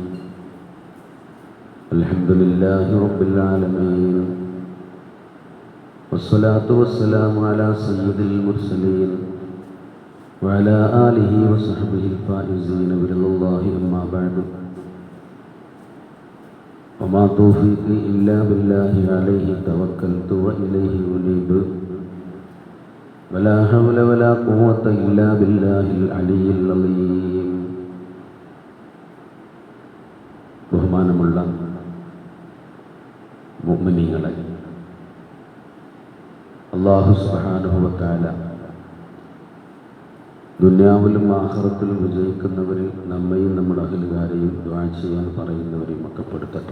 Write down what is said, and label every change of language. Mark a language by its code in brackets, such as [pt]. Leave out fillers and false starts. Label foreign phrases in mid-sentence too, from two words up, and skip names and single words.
[ar] الحمد لله رب العالمين، والصلاة والسلام على سيد المرسلين وعلى آله وصحبه الفائزين برضا الله. أما بعد، وما توفيقي إلا بالله عليه توكلت وإليه أنيب، ولا حول ولا قوة إلا بالله العلي العظيم. [ml] ബഹുമാനമുള്ള മുഅ്മിനീങ്ങളെ, അല്ലാഹു [ar] سبحانه وتعالى [ml] ദുനിയാവിലും ആഖിറത്തിലും വിജയിക്കുന്നവരിൽ നമ്മയും നമ്മുടെ അഹ്ലുകാരെയും ദുആ ചെയ്യാൻ പറയുന്നവരെയും ഒക്കെ പെടുത്തട്ടെ.